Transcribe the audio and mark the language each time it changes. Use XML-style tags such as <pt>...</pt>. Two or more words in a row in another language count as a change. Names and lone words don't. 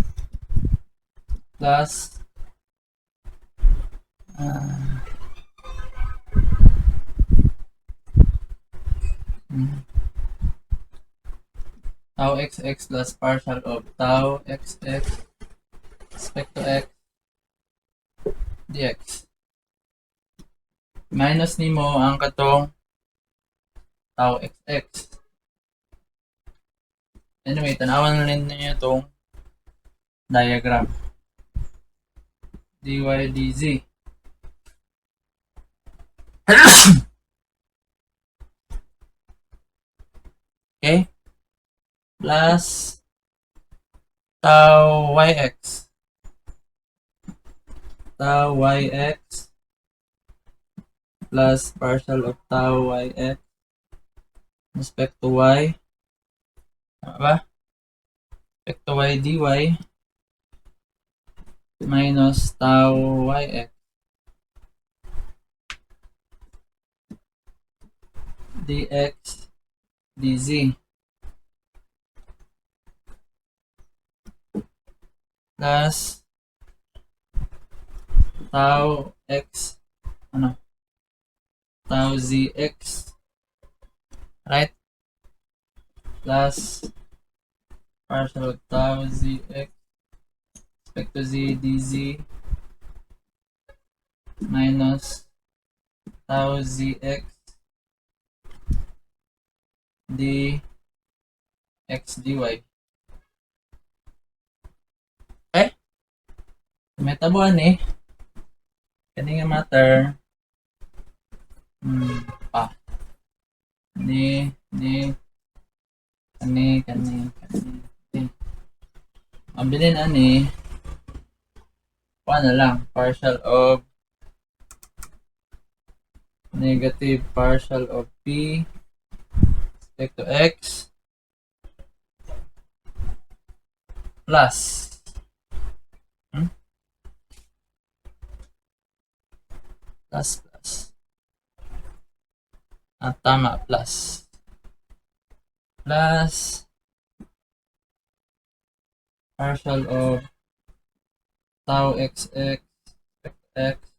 <en>Plus tau xx plus partial of tau xx respect to x dx.</en> <ceb>Minus nimo ang katong tau xx.</ceb> <tl>Anyway, tanawan na rin niyo itong diagram.</tl> <en>dy dz. Okay? Plus tau yx. Tau yx plus partial of tau yx respect to y.</en> <tl>Tama ba?</tl> <en>Respect to y dy minus tau yx dx dz plus tau x tau zx, right, plus partial of tau zx respect to z dz minus tau zx dx dy.</en> <ceb>Okay? May tabuan eh. Kani nga matter. Kani. Ang bilin ani, na lang,</ceb> <en>partial of negative partial of p respect to x plus tama, plus partial of tau xx x</en>